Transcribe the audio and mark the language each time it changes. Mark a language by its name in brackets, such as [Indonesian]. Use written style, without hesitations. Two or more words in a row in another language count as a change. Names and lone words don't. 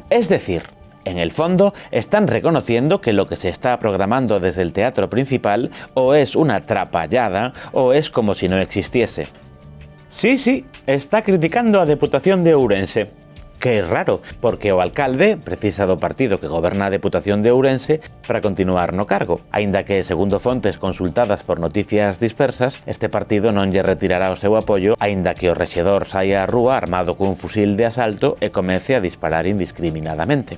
[Spanish] Es decir, en el fondo, están reconociendo que lo que se está programando desde el Teatro Principal o es una trapallada o es como si no existiese. Sí, está criticando a Deputación de Ourense. [Galician] Que é raro, porque o alcalde precisa do partido que goberna a Deputación de Ourense para continuar no cargo, aínda que, segundo fontes consultadas por Noticias Dispersas, este partido non lle retirará o seu apoio, aínda que o rexedor saia á rúa armado cun fusil de asalto e comece a disparar indiscriminadamente.